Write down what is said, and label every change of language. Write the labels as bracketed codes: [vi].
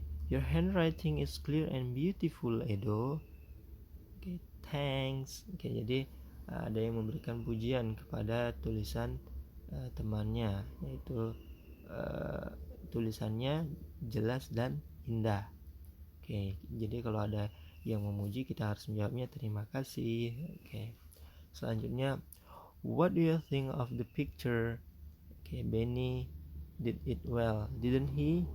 [en] Your handwriting is clear and beautiful, Edo. Thanks. [id] Jadi ada yang memberikan pujian kepada tulisan temannya, yaitu tulisannya jelas dan indah. Jadi kalau ada yang memuji, kita harus menjawabnya terima kasih. Selanjutnya, [en] what do you think of the picture? Benny did it well, didn't he?